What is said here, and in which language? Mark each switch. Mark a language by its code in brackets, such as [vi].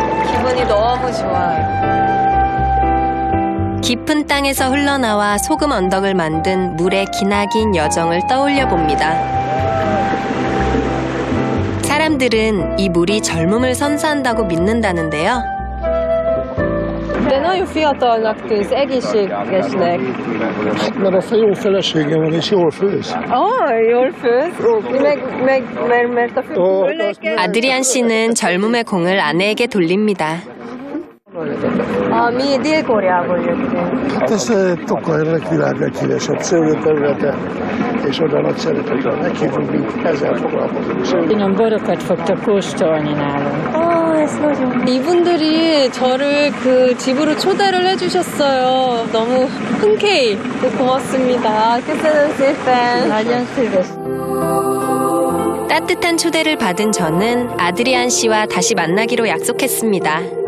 [ko] 기분이 너무 좋아요. 깊은 땅에서 흘러나와 소금 언덕을 만든 물의 기나긴 여정을 떠올려 봅니다. 사람들은 이 물이 젊음을 선사한다고 믿는다는데요. [hu] De nagyon fiatalnak tűnsz, egészségesnek. Mert a jó felesége van, és jól főz. jól főz? mert a [ko] 아드리안 씨는 젊음의 공을 아내에게 돌립니다. [hu] mi Dél-Koreából jöttünk. Hát ez Tokajnak világ leghíresebb szőlőterülete, és oda nagy szeretettel meghívunk, mint ezzel foglalkozunk. Finom borokat fogtok kóstolni nálunk. [ko] 이분들이 저를 그 집으로 초대를 해주셨어요. 너무 흔쾌히 고맙습니다. [hu] köszönöm szépen. Nagyon szíves. [ko] 따뜻한 초대를 받은 저는 아드리안 씨와 다시 만나기로 약속했습니다.